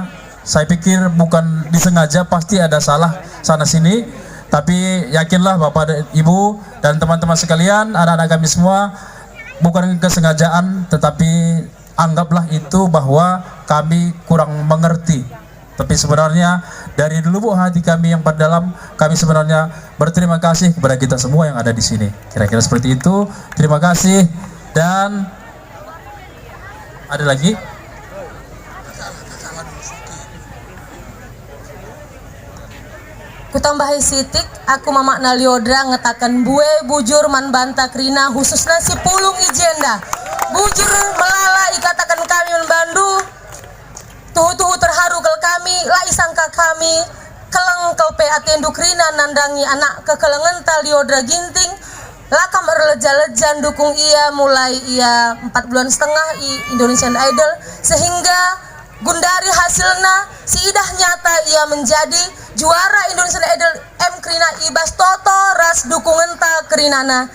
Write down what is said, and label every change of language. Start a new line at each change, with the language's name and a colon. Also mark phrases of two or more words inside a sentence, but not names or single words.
Indonesian: Saya pikir bukan disengaja, pasti ada salah sana sini, tapi yakinlah Bapak dan Ibu dan teman-teman sekalian, anak-anak kami semua, bukan kesengajaan, tetapi anggaplah itu bahwa kami kurang mengerti. Tapi sebenarnya dari lubuk hati kami yang dalam, kami sebenarnya berterima kasih kepada kita semua yang ada di sini. Kira-kira seperti itu. Terima kasih. Dan ada lagi?
Batak Karo: Kutambahi sitik, aku mamakna Lyodra ngetakan bue bujur man banta krina khususnya si pulung ijenda. Bujur bujur melala ikatakan kami membandu tuhu-tuhu terharu kel kami lai sangka kami keleng kel PAT Dukrina nandangi anak kekelengan Liodra Ginting lakam erleja-lejan dukung ia mulai ia 4 bulan setengah i Indonesian Idol sehingga gundari hasilnya si idah nyata ia
Indonesian: menjadi juara
Batak Karo: Indonesian Idol M Krina Ibas Toto ras dukungan ta Krinana.